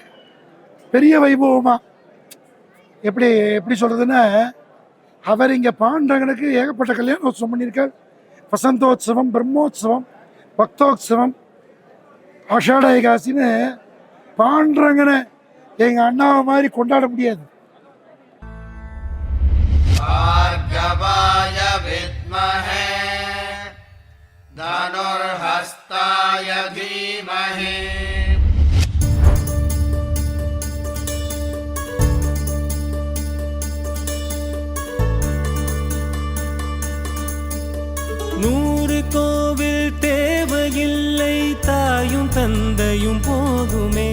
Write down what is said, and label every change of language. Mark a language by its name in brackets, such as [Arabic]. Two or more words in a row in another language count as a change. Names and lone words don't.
[Tamil] பெரிய வைபவமாக எப்படி சொல்கிறதுன்னா, அவர் இங்கே பாண்டரங்கனுக்கு ஏகப்பட்ட கல்யாணோத்சவம் பண்ணியிருக்கார். வசந்தோத்சவம், பிரம்மோத்சவம், பக்தோத்சவம், ஆஷாட ஏகாசின்னு பாண்டரங்கனை எங்கள் அண்ணாவை மாதிரி கொண்டாட முடியாது. [Sanskrit] वृषभाय विद्महे धनुर्हस्ताय धीमहि [Tamil] நூறு கோவில் தேவையில்லை, தாயும் தந்தையும் போதுமே.